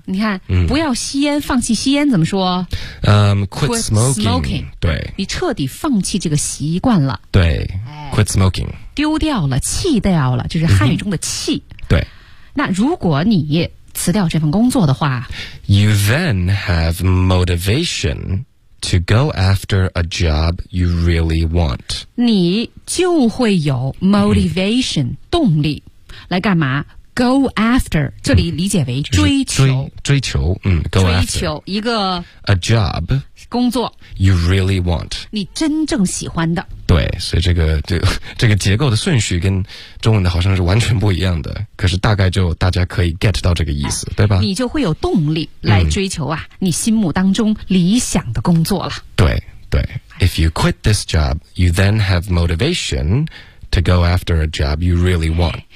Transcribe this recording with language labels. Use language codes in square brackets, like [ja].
[zh] 你看，不要吸烟，放弃吸烟怎么说？ [en] quit smoking, 对， [zh] 你彻底放弃这个习惯了， [en] 对 ，quit smoking, [zh] 丢掉了，弃掉了，就是汉语中的弃。对，那如果你辞掉这份工作的话 [en] ，you then have motivation. To go after a job you really want. [zh] 你就会有 motivation,、动力来干嘛 ?go after, 这里理解为追求。追求一个 [en] a job, [zh] 工作 [en] you really want. [zh] 你真正喜欢的。对，所以这个结构的顺序跟中文的好像是完全不一样的，可是大概就大家可以 get 到这个意思、对吧，你就会有动力来追求啊、你心目当中理想的工作了。 [en] 对 If you quit this job, you then have motivation to go after a job you really want.